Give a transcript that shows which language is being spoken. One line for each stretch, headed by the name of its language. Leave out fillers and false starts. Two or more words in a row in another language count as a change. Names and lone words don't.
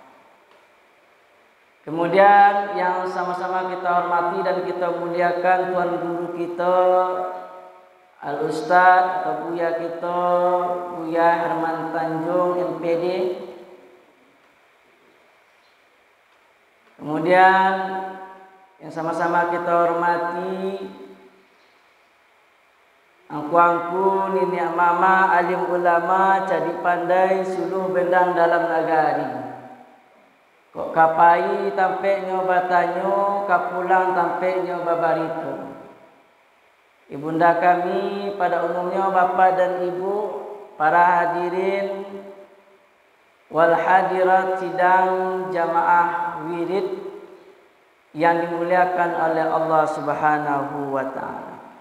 Indonesian: Kemudian yang sama-sama kita hormati dan kita muliakan tuan guru kita, Al-Ustaz atau Buya kita, Buya Herman Tanjung MPD. Kemudian yang sama-sama kita hormati angku-angku, nini mama, alim ulama, jadi pandai,
Minangkabau: suluh bendang dalam nagari. Kok kapai tampeknya batanyo, kapulang tampeknya babarito.
Indonesian: Ibunda kami pada umumnya bapa dan ibu, para
Arabic: الحاضرين والحاضرات
Indonesian: sidang jamaah wirid yang dimuliakan oleh Allah
Arabic: سبحانه وتعالى.